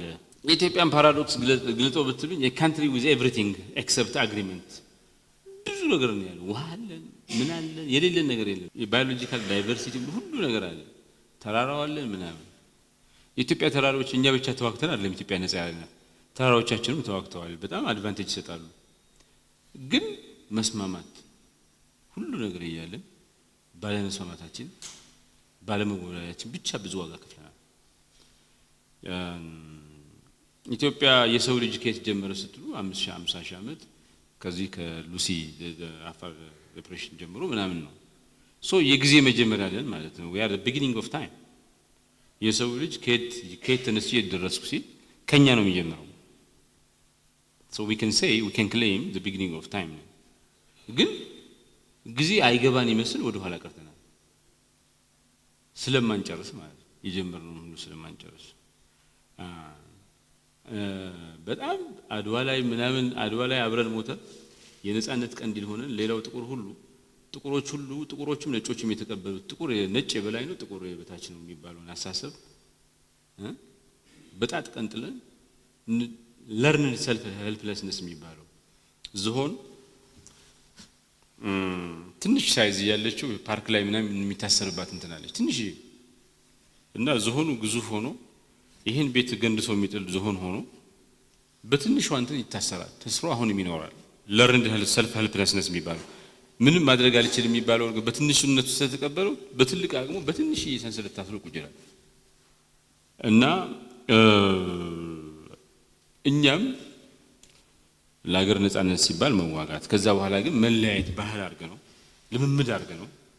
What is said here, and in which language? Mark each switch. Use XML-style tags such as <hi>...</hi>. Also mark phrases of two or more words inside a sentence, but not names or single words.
<am>የኢትዮጵያን ፓራዶክስ ግልጦ ብትሉኝ</am> <en>የ country with everything except agreement</en> <am>ብዙ ነገር ነው ያለው። ውሃ አለን፣ ምን አለን፣ የሌለን ነገር የለም።</am> <en>የ biological diversity</en> <am>ሁሉ ነገር አለ። ተራራው አለን ምናምን። የኢትዮጵያ ተራራዎች እኛ ብቻ ተዋክተን አይደለም ኢትዮጵያ ነፃ ያለና ተራራዎቻችንም ተዋክተዋል። በጣም አድቫንቴጅ ይሰጣሉ። ግን መስማማት ሁሉ ነገር እያለን ባለመስማማታችን ባለመወያያችን ብቻ ብዙ ዋጋ ከፍለናል። ኢትዮጵያ የሰው ልጅ ከየት ጀመረ ስትሉ 50,000 ዓመት ከዚህ ከሉሲ አፋር ኦፕሬሽን ጀምሮ ምናምን ነው። ሶ የጊዜ መጀመሪያ አለን ማለት ነው።</am> <en>we are the beginning of time።</en> <am>የሰው ልጅ ከየት ተነስቶ የደረስኩ ሲል ከኛ ነው የሚጀምረው።</am> <en>so we can claim the beginning of time።</en> <am>ግን ጊዜ አይገባን ይመስል ወደ ኋላ ቀርተናል ስለማንጨርስ ማለት የጀመርነው ሁሉ ስለማንጨርስ በጣም አድዋ ላይ ምናምን አድዋ ላይ አብረን ሞተን የነጻነት ቀንዲል ሆነን ሌላው ጥቁሮችም ነጮችም የተቀበሉት ጥቁር ነጭ የበላይ ነው ጥቁር የበታች ነው የሚባለውን አሳሰብ በጣት ቀንጥለን</am> <en>learned self helplessness</en> <am>የሚባለው ዝሆን ትንሽ ሳይዝ ያለችው ፓርክ ላይ ምናምን የሚታሰርባት እንትናለች ትንሽ እና ዝሆኑ ግዙፍ ሆኖ ይሄን ቤት ገንድሶ የሚጥል ዝሆን ሆኖ በትንሹ አንተ ይታሰራል። ተስፋ አሁንም ይኖራል።</am> <en>learned self helplessness</en> <am>የሚባለው ምንም ማድረግ አልችልም የሚባለው በትንሽነቱ ስለተቀበለው በትልቅ አቅሙ በትንሽ ሰንሰለት ታስሮ ቁጭ ይላል እና እኛም ለሀገር ነጻነት ሲባል መዋጋት ከዛ በኋላ ግን መለያየት ባህል አድርገነው ልምምድ አድርገነው</am>